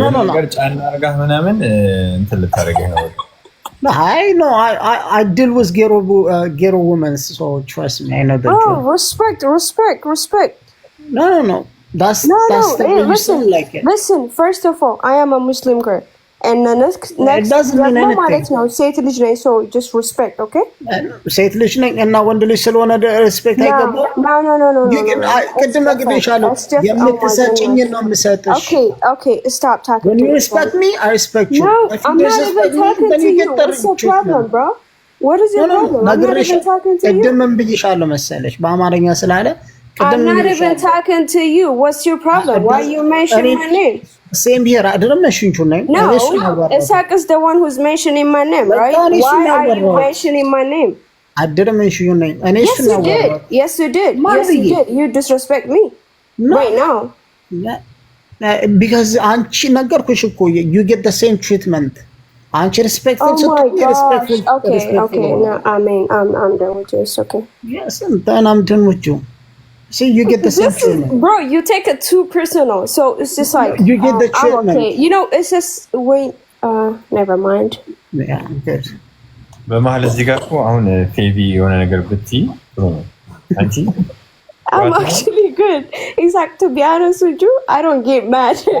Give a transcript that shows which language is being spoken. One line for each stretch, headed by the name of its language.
Amharic: ነገር ጫና አርጋ ምናምን እንትን ልታረገኝ ነው።
English: No, I deal with ghetto women, so trust me, I know the truth. Respect. No. That's the way you sound like it. Listen, first of all, I am a Muslim girl. And the next it doesn't mean anything. No, say it
Amharic: ልጅ ነኝ,
English: so just respect, okay?
Amharic: ሴት ልጅ ነኝ እና ወንድ ልጅ ስለሆነ ሪስፔክት አይገባም።
English: No.
Amharic: ቅድም ነግሬሻለሁ፣ የምትሰጪኝን ነው የምሰጥሽ።
English: Okay, stop talking. When you respect me, I respect you. No, I'm not even talking to you. What's the problem, bro? What is your problem? I'm not even talking to you.
Amharic: ቅድምም ብዬሻለሁ መሰለሽ በአማርኛ ስላለ
English: I'm not even talking to you. What's your problem? Why you mentioning my name? Same here. I didn't mention your name. No, Isaac is the one who's mentioning my name, right? Why are you mentioning my name? I didn't mention your name. Yes, you did. Yes, you did. You disrespect me right now. Because
Amharic: አንቺ ነገርኩሽ እኮ
English: you get the same treatment. አንቺ respectful Oh my gosh. Okay. No, I mean, I'm done with you. It's okay. Yes, then I'm done with you. See, you get the same treatment. Bro, you take it too personal. So it's just like you get the treatment. Okay. You know, it's just wait. Never mind. Yeah, good.
Amharic: በመሀል እዚህ ጋር እኮ አሁን ፌቪ የሆነ ነገር ብትይ ጥሩ ነው። አንቺ
English: I'm actually good. Exactly, to be honest with you, I don't get mad.